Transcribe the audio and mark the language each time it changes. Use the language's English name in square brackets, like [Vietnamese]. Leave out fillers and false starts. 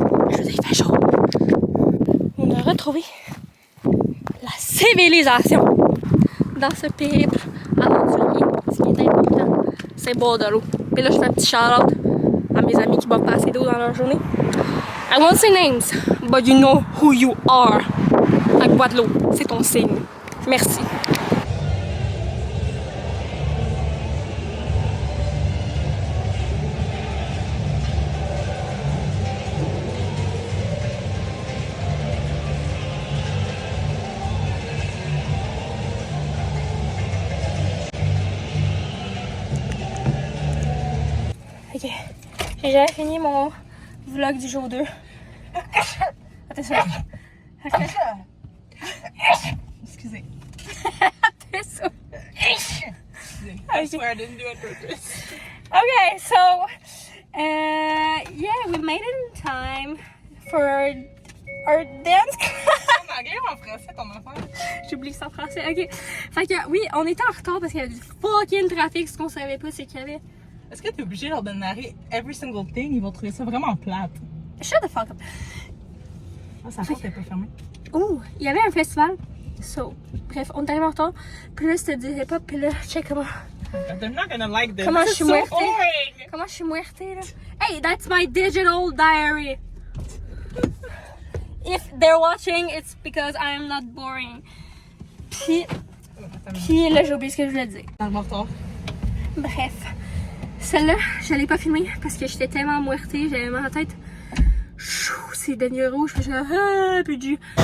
[French] Il fait chaud. On a retrouvé la civilisation dans ce périple aventurier. Ce qui est important, c'est boire de l'eau. Puis là, je fais un petit shout-out à mes amis qui boivent pas assez d'eau dans leur journée. [English] I won't say names, but you know who you are. [French] À Guadeloupe, c'est ton signe. Merci. Ok, j'ai jamais fini mon vlog du jour 2. Attention. Excusez. Attention. [English] I swear I didn't do it on purpose. Okay, so yeah, we made it in time for our dance class. [French] En anglais ou en français ton affaire? J'oublie ça en français. Ok. Fait que oui, on était en retard parce qu'il y avait du fucking trafic. Ce qu'on savait pas, c'est qu'il y avait. Est-ce que t'es obligé leur de narrer [English] every single thing? [French] Ils vont trouver ça vraiment plate. [English] Shut the fuck up. [French] Ah, sa porte est pas fermée. Oh, il y avait un festival. So, bref, on est arrivé en retard. Puis là, c'était du hip-hop. Puis là, check comment. [English] They're not gonna like this. [French] Comment [English] This [French] je suis [English] is so [French] muertée. [English] boring. [French] Comment je suis muertée, là? [English] Hey, that's my digital diary. If they're watching, it's because I am not boring. [French] Puis là, j'ai oublié ce que je voulais dire. Dans le retard. Bref, celle-là, je l'ai pas filmée parce que j'étais tellement muertée, j'avais mal à la tête. Chou, c'est devenu rouge, puis je suis là, puis du.